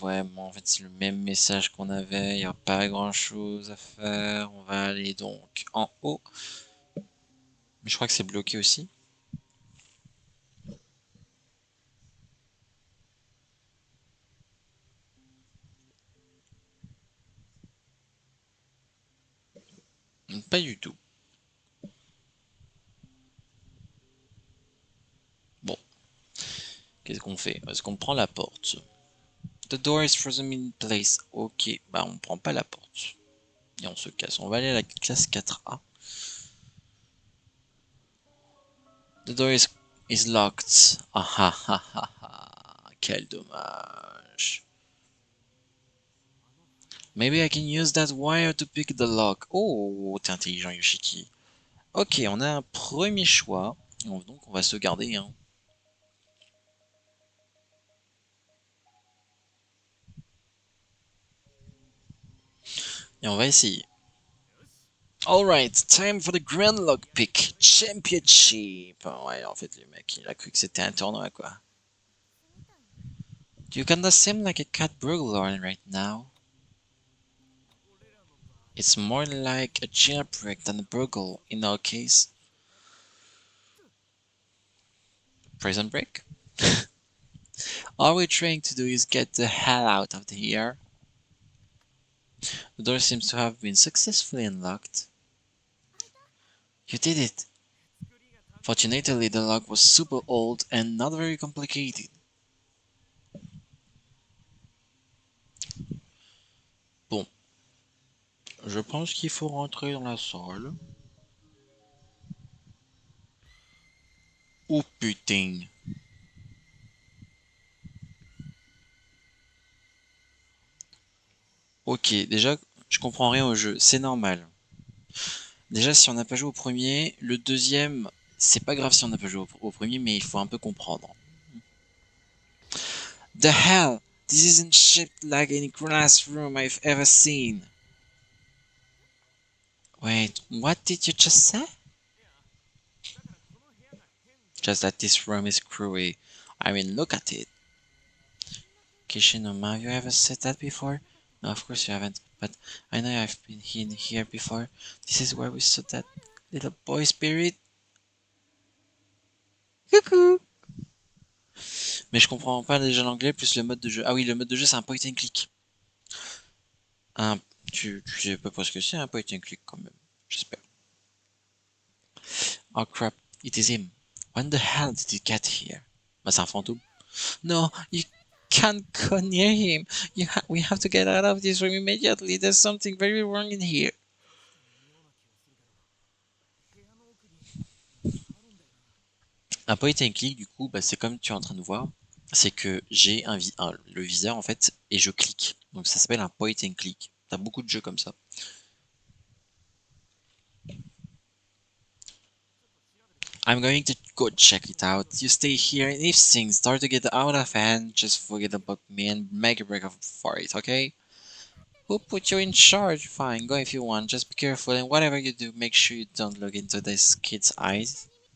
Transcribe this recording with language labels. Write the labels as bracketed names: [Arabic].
[French] Ouais, bon, en fait, c'est le même message qu'on avait. Il n'y a pas grand chose à faire. On va aller donc en haut. Mais je crois que c'est bloqué aussi. Pas du tout. Bon, qu'est-ce qu'on fait? Est-ce qu'on prend la porte? [English] The door is frozen in place. [French] Ok, bah on prend pas la porte. Et on se casse. On va aller à la classe 4A. [English] The door is locked. Ah ah ah ah ah. [French] Quel dommage. [English] Maybe I can use that wire to pick the lock. [French] Oh, t'es intelligent, Yoshiki. Ok, on a un premier choix. Donc on va se garder, hein. Et on va essayer. [English] Alright, time for the Grand Lockpick Championship. [French] Ouais, en fait, le mec, il a cru que c'était un tournoi, quoi. [English] You kinda seem like a cat burglar right now. It's more like a jailbreak than a burgle in our case. Prison break? All we're trying to do is get the hell out of here. The door seems to have been successfully unlocked. You did it! Fortunately, the lock was super old and not very complicated. [French] Bon, je pense qu'il faut rentrer dans la salle. Oh putain! Ok, déjà, je comprends rien au jeu, c'est normal. Déjà, si on n'a pas joué au premier, le deuxième, c'est pas grave si on n'a pas joué au premier, mais il faut un peu comprendre. [English] The hell! This isn't shaped like any classroom I've ever seen. Wait, what did you just say? Just that this room is crewy. I mean, look at it. Kishinoma, have you ever said that before? No, of course you haven't, but I know I've been in here before. This is where we saw that little boy spirit. [French] Coucou! Mais je comprends pas déjà l'anglais plus le mode de jeu. Ah oui, le mode de jeu c'est un point and click. Un, tu sais pas ce que c'est un point and click quand même. J'espère. [English] Oh crap, it is him. When the hell did he get here? [French] Bah c'est un fantôme. [English] No, you can't go near him. We have to get out of this room immediately. There's something very wrong in here. [French] Un point and click, du coup, bah, c'est comme tu es en train de voir. C'est que j'ai le viseur en fait et je clique. Donc ça s'appelle un point and click. T'as beaucoup de jeux comme ça. [English] I'm going to go check it out. You stay here, and if things start to get out of hand, just forget about me and make a break for it, okay? Who put you in charge? Fine, go if you want. Just be careful, and whatever you do, make sure you don't look into this kid's eyes.